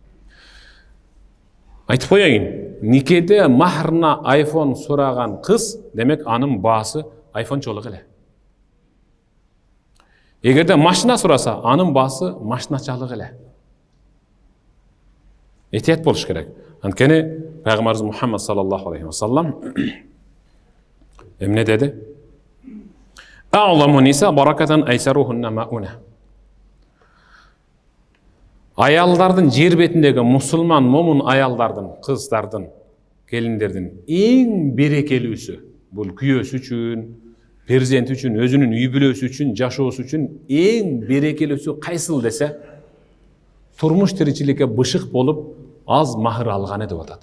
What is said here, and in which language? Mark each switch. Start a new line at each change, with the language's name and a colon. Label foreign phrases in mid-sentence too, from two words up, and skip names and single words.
Kyrgyz: Айтып коеюн, никеде махрына iPhone сураган кыз, демек анын баасы iPhone'чолук эле. Эгерде машина сураса, анын баасы машиначалык эле. Этият болуш керек. Анткени пайгамбарыбыз Мухаммад
Arabic: صلى الله عليه وسلم
Kyrgyz: эмне деди?
Arabic: أعظم النساء بركة أيسرهن مؤونة.
Kyrgyz: Аялдардын жер бетиндеги мусулман момун аялдардын, кыздардын, келиндердин эң берекелүүсү, бул күйөөсү үчүн, перзенти үчүн, өзүнүн үй бүлөсү үчүн, жашоосу үчүн эң берекелүүсү кайсыл десе, турмуш тиричиликке бышык болуп аз махыр алганы деп атат.